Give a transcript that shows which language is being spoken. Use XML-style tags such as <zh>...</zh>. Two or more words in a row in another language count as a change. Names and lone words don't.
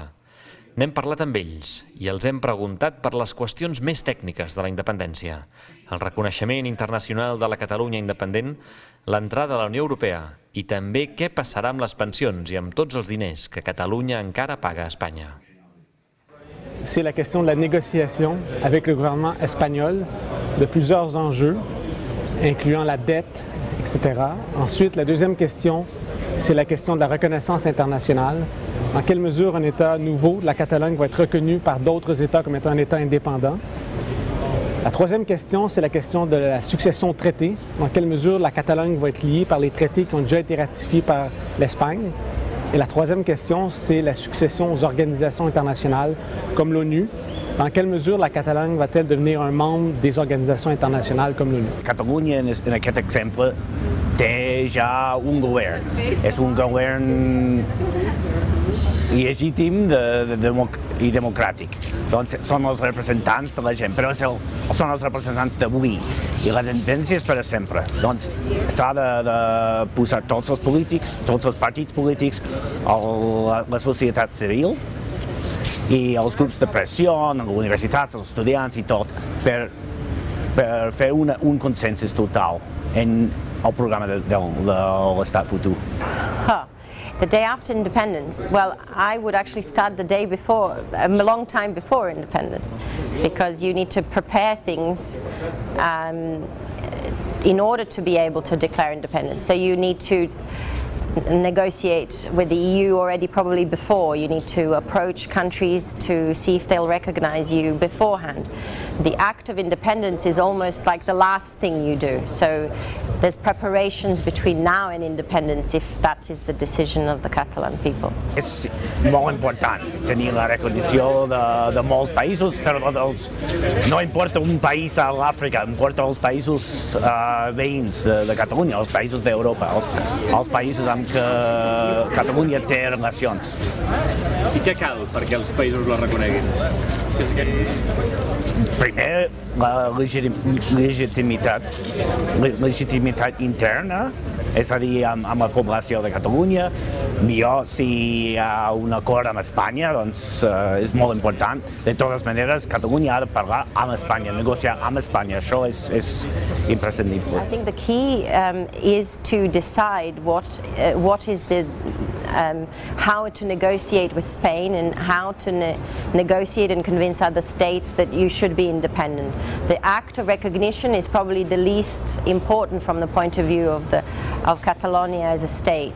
<ca>N'hem parlat amb ells i els hem preguntat per les qüestions més tècniques de la independència, el reconeixement internacional de la Catalunya independent, l'entrada a la Unió Europea i també què passarà amb les pensions i amb tots els diners que Catalunya encara paga a Espanya.</ca> <fr>C'est la question de la négociation avec le gouvernement espagnol de plusieurs enjeux, incluant la dette, etc. Ensuite, la deuxième question, c'est la question de la reconnaissance internationale. Dans quelle mesure un État nouveau, la Catalogne, va être reconnu par d'autres États comme étant un État indépendant? La troisième question, c'est la question de la succession au traité. Dans quelle mesure la Catalogne va être liée par les traités qui ont déjà été ratifiés par l'Espagne? Et la troisième question, c'est la succession aux organisations internationales comme l'ONU. Dans quelle mesure la Catalogne va-t-elle devenir un membre des organisations internationales comme l'ONU?</fr> <ca>Catalunya, en aquest exemple, té ja un govern. És un govern legítim i democràtic. Doncs són els representants de la gent, però són els representants d'avui. I la tendència és per sempre. Doncs s'ha de posar tots els polítics, tots els partits polítics, la societat civil i els grups de pressió, les universitats, els estudiants i tot, per fer un consensus total en el programa de l'estat futur.</ca> <en>The day after independence, well, I would actually start the day before, a long time before independence, because you need to prepare things in order to be able to declare independence. So you need to negotiate with the EU already probably before. You need to approach countries to see if they'll recognize you beforehand. The act of independence is almost like the last thing you do. So there's preparations between now and independence if that is the decision of the Catalan people.</en> <ca>És molt important tenir la recognició de molts països, però no importa un país a l'Àfrica, importa els països veïns de Catalunya, els països d'Europa, els països amb què Catalunya té relacions. I què cal perquè els països la reconeguin? Primer, la legitimitat interna, és a dir, amb la població de Catalunya. Millor si hi ha un acord amb Espanya, doncs és molt important. De totes maneres, Catalunya ha de parlar amb Espanya, negociar amb Espanya. Això és imprescindible.</ca> <en>I think the key is to decide what is the how to negotiate with Spain and how to negotiate and convince other states that you should be independent. The act of recognition is probably the least important from the point of view of Catalonia as a state.</en>